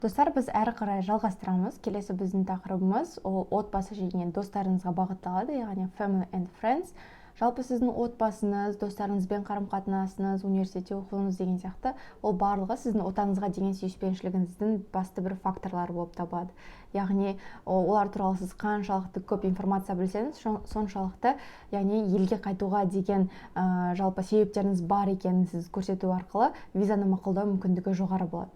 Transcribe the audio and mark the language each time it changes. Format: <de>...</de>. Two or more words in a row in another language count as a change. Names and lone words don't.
<kk>Достар, біз әрі қарай жалғастырамыз. Келесі біздің тақырыбымыз ол отбасы және достарыңызға бағытталады, яғни</kk> <en>family and friends.</en> <kk>Жалпы сіздің отбасыңыз, достарыңызбен қарым-қатынасыңыз, университетте оқуыңыз деген сияқты, ол барлығы сіздің отаныңызға деген сүйіспеншілігіңіздің басты бір факторлары болып табылады. Яғни олар туралы сіз қаншалықты көп информация білсеңіз, соншалықты, яғни елге қайтуға деген жалпы себептеріңіз бар екенін сіз көрсету арқылы визаны мақұлдау мүмкіндігі жоғары болады.</kk>